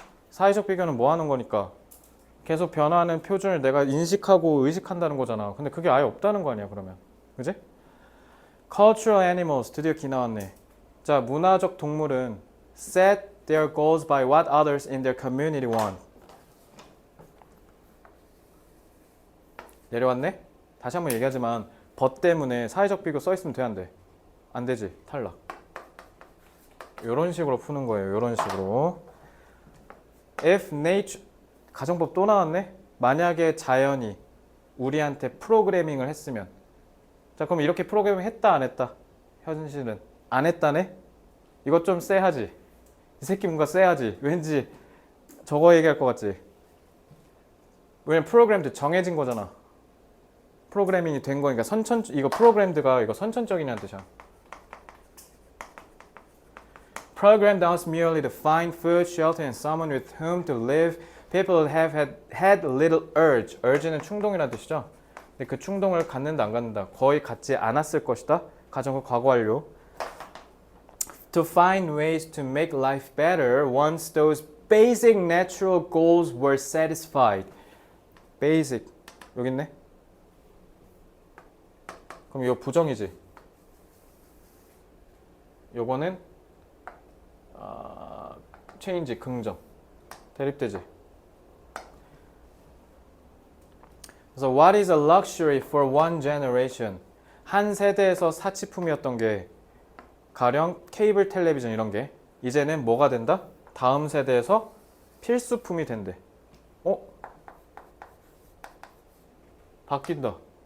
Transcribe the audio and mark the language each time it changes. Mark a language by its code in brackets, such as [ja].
[ko] 사회적 비교는 뭐 하는 거니까? 계속 변화하는 표준을 내가 인식하고 의식한다는 거잖아. 근데 그게 아예 없다는 거 아니야, 그러면. 그지? [en] Cultural animals [ko] 드디어 기 나왔네. 자, 문화적 동물은 [en] set their goals by what others in their community want. [ko] 내려왔네? 다시 한번 얘기하지만 벗 때문에 사회적 비교 써 있으면 돼, 안 돼? 안 되지. 탈락. 이런 식으로 푸는 거예요. 이런 식으로. [en] If nature [ko] 가정법 또 나왔네? 만약에 자연이 우리한테 프로그래밍을 했으면 자, 그럼 이렇게 프로그래밍 했다 안 했다? 현실은 안 했다네? 이것 좀 쎄하지? 이 새끼 뭔가 쎄하지? 왠지 저거 얘기할 것 같지? 왜냐면 프로그램도 정해진 거잖아. 프로그래밍이 된 거니까 이거 프로그램드가 이거 선천적이냐는 뜻이야. [en] Programmed us merely to find food, shelter, and someone with whom to live. People have had little urge. [ko] urge는 충동이라는 뜻이죠. 근데 그 충동을 갖는다 안 갖는다. 거의 갖지 않았을 것이다. 가정을 과거 완료. [en] To find ways to make life better once those basic natural goals were satisfied. [ko] basic 여기 있네. 그럼 이거 부정이지. 요거는 change 긍정. 대립되지. 그래서 [en] what is a luxury for one generation? [ko] 한 세대에서 사치품이었던 게 가령 케이블 텔레비전 이런 게 이제는 뭐가 된다? 다음 세대에서 필수품이 된대. 바뀐다.